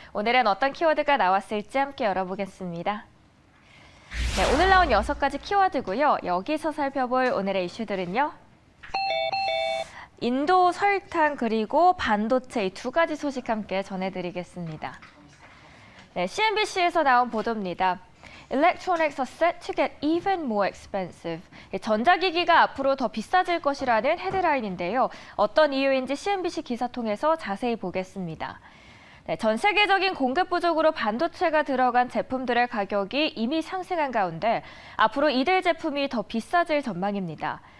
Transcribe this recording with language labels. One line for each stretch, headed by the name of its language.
Korean: 오늘은 어떤 키워드가 나왔을지 함께 열어보겠습니다. 네, 오늘 나온 6가지 키워드고요. 여기서 살펴볼 오늘의 이슈들은요. 인도 설탕 그리고 반도체 이 2가지 소식 함께 전해드리겠습니다. 네, CNBC에서 나온 보도입니다.
English: Electronics are set to get even more expensive.
Korean: 전자기기가 앞으로 더 비싸질 것이라는 헤드라인인데요. 어떤 이유인지 CNBC 기사 통해서 자세히 보겠습니다. 네, 전 세계적인 공급 부족으로 반도체가 들어간 제품들의 가격이 이미 상승한 가운데 앞으로 이들 제품이 더 비싸질 전망입니다.